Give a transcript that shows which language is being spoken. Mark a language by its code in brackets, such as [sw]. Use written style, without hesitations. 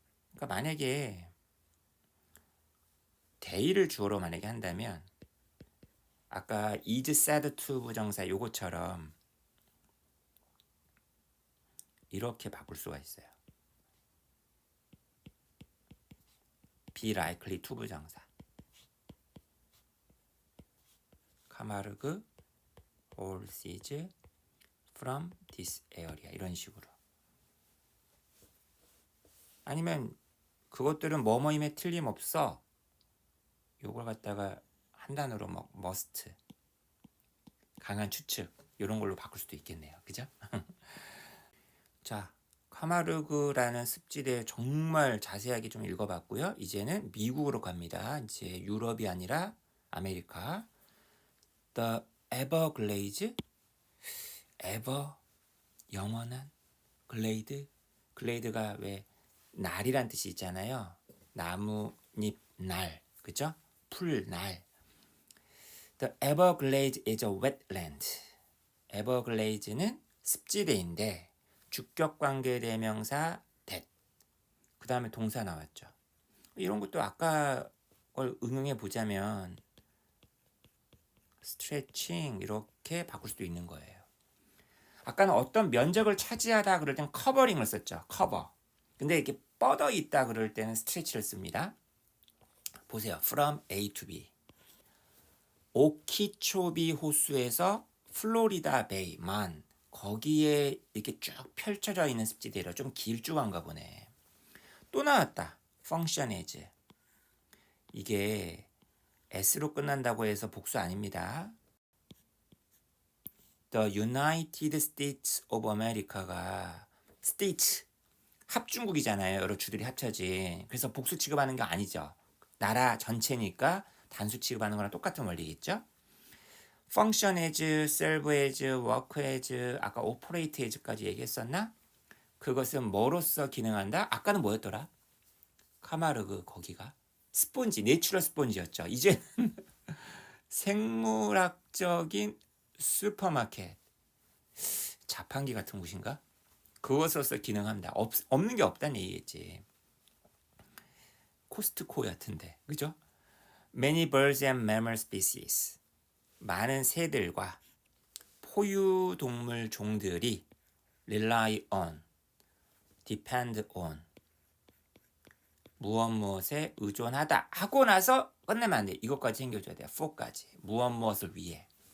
[ko] 그러니까 만약에 데이를 주어로 만약에 한다면 아까 [en] is said to [ko] 부정사 요거처럼 이렇게 바꿀 수가 있어요. [en] be likely to 부정사. 카마르그 horses from this area [ko] 이런 식으로. 아니면 그것들은 뭐뭐임에 틀림없어. 요걸 갖다가 한 단어로 뭐 must 강한 추측 이런 걸로 바꿀 수도 있겠네요. 그죠? 자, 카마르그라는 습지대 정말 자세하게 좀 읽어봤고요. 이제는 미국으로 갑니다. 이제 유럽이 아니라 아메리카. [en] The Everglades, ever [ko] 영원한 글레이드. 글레이드가 왜 날이란 뜻이 있잖아요. 나뭇잎 날, 그죠? 풀 날. [en] The Everglades is a wetland. [ko] 에버글레이즈는 습지대인데 주격관계 대명사 that. 그 다음에 동사 나왔죠. 이런 것도 아까 걸 응용해 보자면 [en] stretching [ko] 이렇게 바꿀 수도 있는 거예요. 아까는 어떤 면적을 차지하다 그럴 땐 커버링을 썼죠. 커버. 근데 이렇게 뻗어 있다 그럴 때는 [en] stretch를 [ko] 씁니다. 보세요. [en] from A to B. [ko] 오키초비 호수에서 플로리다 베이만 거기에 이렇게 쭉 펼쳐져 있는 습지대라 좀 길쭉한가 보네. 또 나왔다. function as. 이게 S로 끝난다고 해서 복수 아닙니다. [en] The United States of America가 States [ko] 합중국이잖아요. 여러 주들이 합쳐진. 그래서 복수 취급하는 게 아니죠. 나라 전체니까 단수 취급하는 거랑 똑같은 원리겠죠. [en] function as, serve as, work as, 아까 operate as까지 [ko] 얘기했었나? 그것은 뭐로서 기능한다? 아까는 뭐였더라? 카마르그 거기가 스폰지, 내추럴 스폰지였죠. 이제는 생물학적인 슈퍼마켓, 자판기 같은 곳인가? 그것으로서 기능합니다. 없는 게 없다는 얘기겠지. 코스트코 같은데, 그죠? [en] Many birds and mammal species. [ko] 많은 새들과 포유동물 종들이 [en] rely on, depend on, [ko] 무엇에 의존하다 하고 나서 끝내면 안 돼. 이것까지 챙겨줘야 돼요. for까지. 무엇을 위해.